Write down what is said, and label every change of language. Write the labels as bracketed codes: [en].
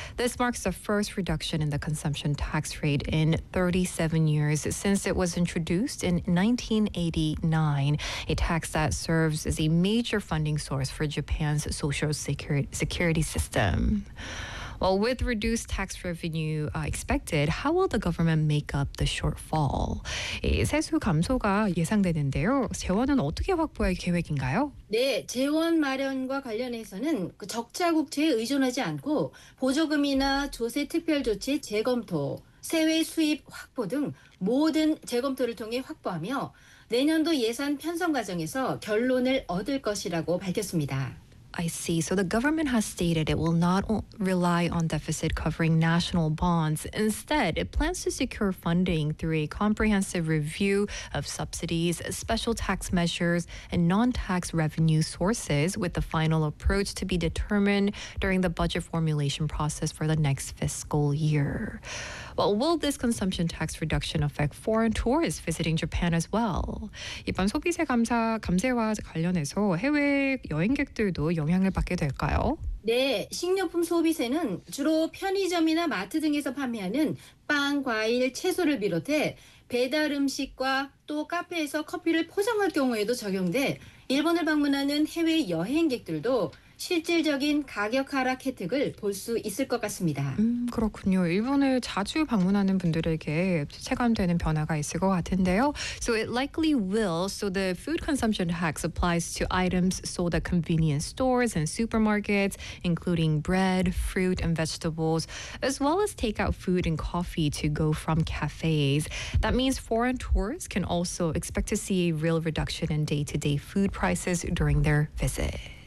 [en] This marks the first reduction in the consumption tax rate in 37 years since it was introduced in 1989, a tax that serves as a major funding source for Japan's social security system. Well, with reduced tax revenue expected, how will the government make up the shortfall? [ko] 세수 감소가 예상되는데요. 재원은 어떻게 확보할 계획인가요? 네, 재원 마련과 관련해서는 적자 국채에 의존하지 않고 보조금이나 조세 특별 조치 재검토, 세외 수입 확보 등 모든 재검토를 통해 확보하며 내년도 예산 편성 과정에서 결론을 얻을 것이라고 밝혔습니다. [en] I see. So the government has stated it will not rely on deficit covering national bonds. Instead, it plans to secure funding through a comprehensive review of subsidies, special tax measures, and non-tax revenue sources, with the final approach to be determined during the budget formulation process for the next fiscal year. Well, will this consumption tax reduction affect foreign tourists visiting Japan as well? [ko] 이번 소비세 감세와 관련해서 해외 여행객들도 영향을 받게 될까요? 네, 식료품 소비세는 주로 편의점이나 마트 등에서 판매하는 빵, 과일, 채소를 비롯해 배달 음식과 또 카페에서 커피를 포장할 경우에도 적용돼 일본을 방문하는 해외 여행객들도 실질적인 가격 하락 혜택을 볼수 있을 것 같습니다. 그렇군요. 일본을 자주 방문하는 분들에게 체감되는 변화가 있을 것 같은데요. [en] So it likely will. So the food consumption tax applies to items sold at convenience stores and supermarkets, including bread, fruit, and vegetables, as well as takeout food and coffee to go from cafes. That means foreign tourists can also expect to see a real reduction in day-to-day food prices during their visit.